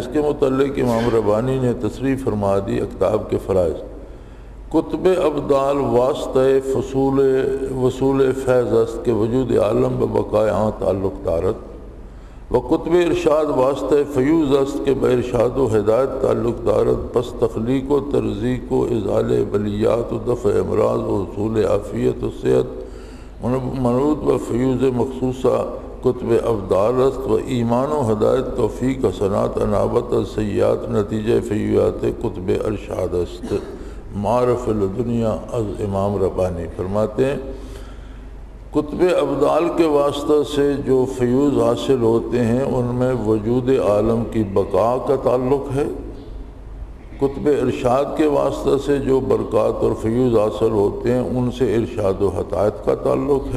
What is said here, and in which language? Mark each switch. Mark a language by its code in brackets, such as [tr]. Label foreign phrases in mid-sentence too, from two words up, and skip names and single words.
[ur] اس کے متعلق امام ربانی نے تصریح فرما دی اقطاب کے فرائض۔ [fa] کتب ابدال واسطہ وصول فیض است کے وجود عالم ببقائے تعلق دارت، و کتب ارشاد واسطہ فیوز است کے بے ارشاد و ہدایت تعلق دارت، پس تخلیق و ترزیق و ازال بلیات و دفع امراض و حصول عافیت و صحت منوط و فیوز مخصوصہ کتب ابدال است، و ایمان و ہدایت توفیق حسنات انابت سیئات نتیجہ فیوزات کتب ارشاد است۔ [ur] معرف الدنیا از امام ربانی فرماتے ہیں کتب ابدال کے واسطہ سے جو فیوز حاصل ہوتے ہیں ان میں وجود عالم کی بقا کا تعلق ہے۔ کتب ارشاد کے واسطہ سے جو برکات اور فیوز حاصل ہوتے ہیں ان سے ارشاد و ہدایت کا تعلق ہے۔